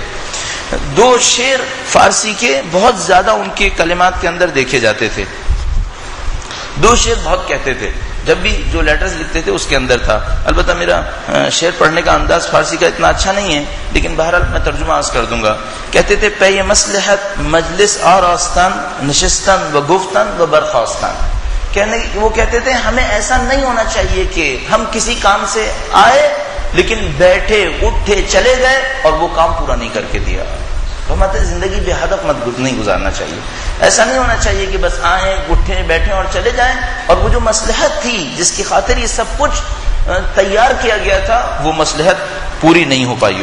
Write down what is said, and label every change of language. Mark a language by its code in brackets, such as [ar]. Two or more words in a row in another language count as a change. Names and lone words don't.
[ur] 2 شعر فارسی کے بہت زیادہ ان کے کلمات کے اندر دیکھے جاتے تھے. 2 شعر بہت کہتے تھے, جب بھی جو لیٹرز لکھتے تھے اس کے اندر تھا. البتہ میرا شعر پڑھنے کا انداز فارسی کا اتنا اچھا نہیں ہے, لیکن بہرحال میں ترجمہ عرض کر دوں گا. کہتے تھے [fa] پے مصلحت مجلس اور آستان نشستن و گفتن و برخاستان. [ur] وہ کہتے تھے ہمیں ایسا نہیں ہونا چاہیے کہ ہم کسی کام سے آئے لیکن بیٹھے اٹھے چلے گئے اور وہ کام پورا نہیں کر کے دیا. ہماری زندگی بے ہدف نہیں گزارنا چاہیے. ایسا نہیں ہونا چاہیے کہ بس آئیں اٹھیں بیٹھیں اور چلے جائیں اور وہ جو مصلحت تھی جس کی خاطر یہ سب کچھ تیار کیا گیا تھا وہ مصلحت پوری نہیں ہو پائی ہو.